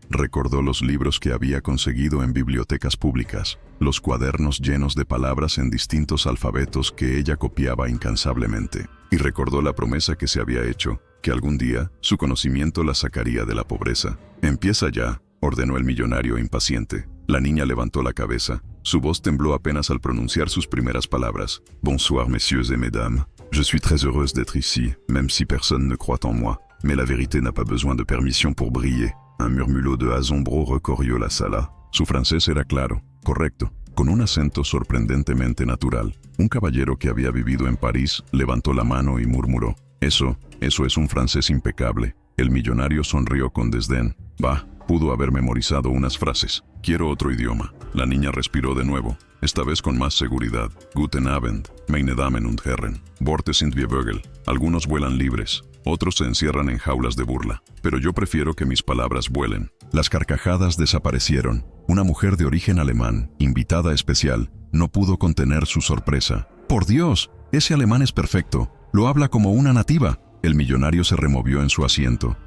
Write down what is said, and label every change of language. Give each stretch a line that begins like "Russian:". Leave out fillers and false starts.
Spanish: Recordó los libros que había conseguido en bibliotecas públicas, los cuadernos llenos de palabras en distintos alfabetos que ella copiaba incansablemente. Y recordó la promesa que se había hecho, que algún día su conocimiento la sacaría de la pobreza. «Empieza ya», ordenó el millonario impaciente. La niña levantó la cabeza. Su voz tembló apenas al pronunciar sus primeras palabras.
French: «Bonsoir, messieurs et mesdames. Je suis très heureuse d'être ici, même si personne ne croit en moi. Mais la vérité n'a pas besoin de permission pour briller».
Spanish: Un murmullo de asombro recorrió la sala. Su francés era claro, correcto, con un acento sorprendentemente natural. Un caballero que había vivido en París levantó la mano y murmuró: Eso es un francés impecable». El millonario sonrió con desdén. «Bah, pudo haber memorizado unas frases. Quiero otro idioma». La niña respiró de nuevo, esta vez con más seguridad.
German: «Guten Abend, meine Damen und Herren. Worte sind wie Vögel».
Spanish: Algunos vuelan libres, otros se encierran en jaulas de burla, pero yo prefiero que mis palabras vuelen. Las carcajadas desaparecieron. Una mujer de origen alemán, invitada especial, no pudo contener su sorpresa. «¡Por Dios! Ese alemán es perfecto. Lo habla como una nativa». El millonario se removió en su asiento.